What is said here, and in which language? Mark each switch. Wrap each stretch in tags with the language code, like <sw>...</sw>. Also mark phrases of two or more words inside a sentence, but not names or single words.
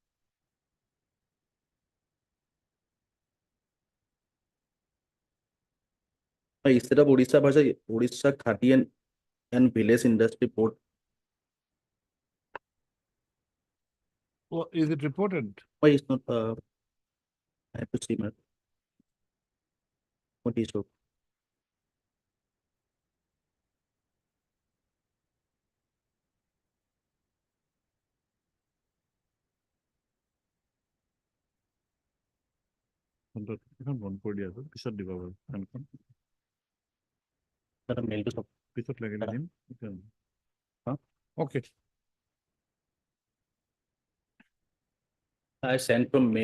<en>Instead of Odisha Bhasha, Odisha Khadi and Village Industry Board. Well, is it reported? Why it's not, I have to see, man. What is it?</en> <as>এখন বন্ধ কৰি দিয়া আছে, পিছত দিব বাৰু ফোনখন।</as> <en>Sir, mail to stop.</en> <as>পিছত লাগিলে দিম। Huh?</as> <en>Okay. I sent from mail.</en>